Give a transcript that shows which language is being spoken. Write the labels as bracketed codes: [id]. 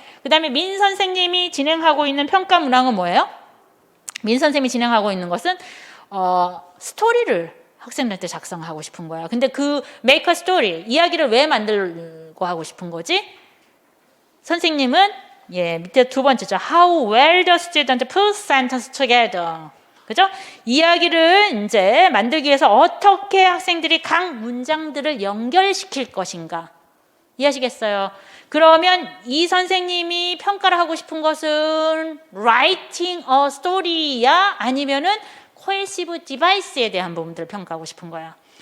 [ko] 그 다음에 민 선생님이 진행하고 있는 평가 문항은 뭐예요? 민 선생님이 진행하고 있는 것은 스토리를 학생들한테 작성하고 싶은 거야. 근데 [en] make a story, [ko] 이야기를 왜 만들고 하고 싶은 거지? 선생님은 밑에 두 번째죠. [en] How well the student put sentence together. [ko] 그죠? 이야기를 이제 만들기 위해서 어떻게 학생들이 각 문장들을 연결시킬 것인가. 이해하시겠어요? 그러면 이 선생님이 평가를 하고 싶은 것은 [en] writing a story [ko] 야? 아니면은 cohesive device에 대한 부분들을 평가하고 싶은 거야.